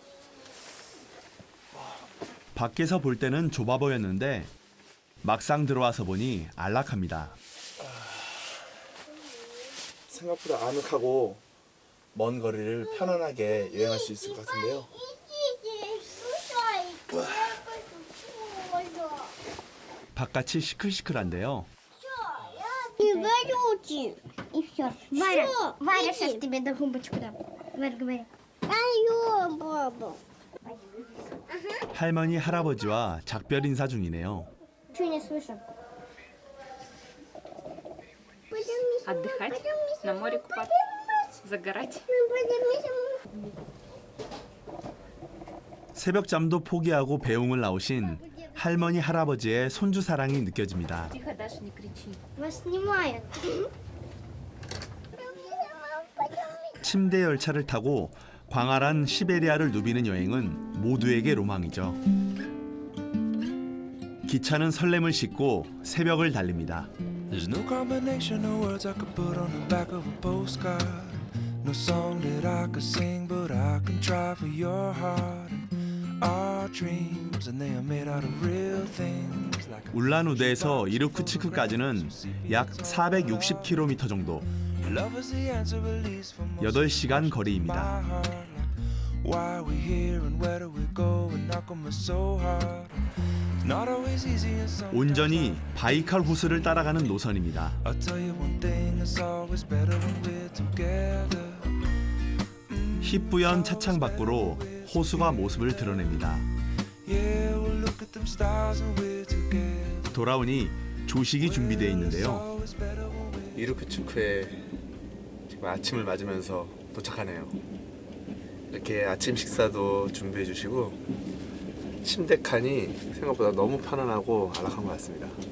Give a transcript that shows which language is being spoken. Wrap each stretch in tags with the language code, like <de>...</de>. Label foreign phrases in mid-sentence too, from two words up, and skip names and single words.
<ko>밖에서 볼 때는 좁아 보였는데 막상 들어와서 보니 안락합니다. 생각보다 아늑하고 먼 거리를 편안하게 여행할 수 있을 것 같은데요. 바깥이 시끌시끌한데요.</ko> <ru>Говорите. И все. Варя сейчас тебе на губочку дам. Варя, говори. Алло, баба.</ru> <ko>할머니, 할아버지와 작별 인사 중이네요.</ko> <ru>Чего не слышу? Отдыхать, на море купаться, загорать.</ru> <ko>새벽잠도 포기하고 배웅을 나오신 할머니, 할아버지의 손주 사랑이 느껴집니다.</ko> <ru>Тихо, Даша, не кричи. Вас снимают.</ru> <ko>침대 열차를 타고 광활한 시베리아를 누비는 여행은 모두에게 로망이죠. 기차는 설렘을 싣고 새벽을 달립니다.</ko> <en>There's no combination of words I could put on the back of a postcard. No song that I could sing, but I can try for your heart. Our dreams, and they are made out of real things.</en> <ko>울란우데에서 이르쿠츠크까지는 약 460km 정도. 8시간 거리입니다.</ko> <en>Why we here and where do we go and knock on me so hard. It's not always easy and some.</en> <ko>온전히 바이칼 호수를 따라가는 노선입니다.</ko> <en>I'll tell you one thing, it's always better when we're together.</en> <ko>희뿌연 차창 밖으로 호수가 모습을 드러냅니다.</ko> <en>Yeah, we'll look at them stars and we're together.</en> <ko>돌아오니 조식이 준비되어 있는데요. 이르크츠크에 지금 아침을 맞으면서 도착하네요. 이렇게 아침 식사도 준비해 주시고 침대 칸이 생각보다 너무 편안하고 안락한 것 같습니다.</ko>